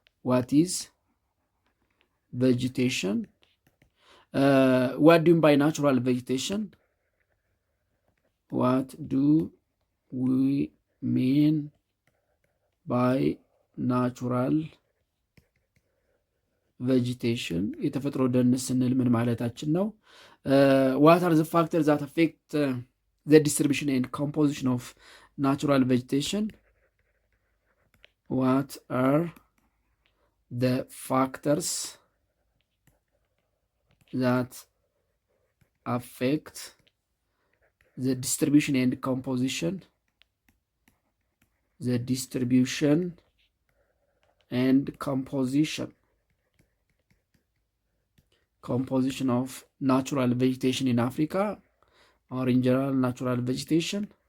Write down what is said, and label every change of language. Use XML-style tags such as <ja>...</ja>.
<en>ዋት ኢዝ ቬጂቴሽን? ዋት ዱ ባይ ናቹራል ቬጂቴሽን? ዋት ዱ ዊ ሚን ባይ ናቹራል ቬጂቴሽን?</en> <am>የተፈጥሮ ደን ስንል ምን ማለታችን ነው?</am> <en>What are the factors that affect the distribution and composition of natural vegetation? What are the factors that affect the distribution and composition of natural vegetation in Africa or in general natural vegetation</en>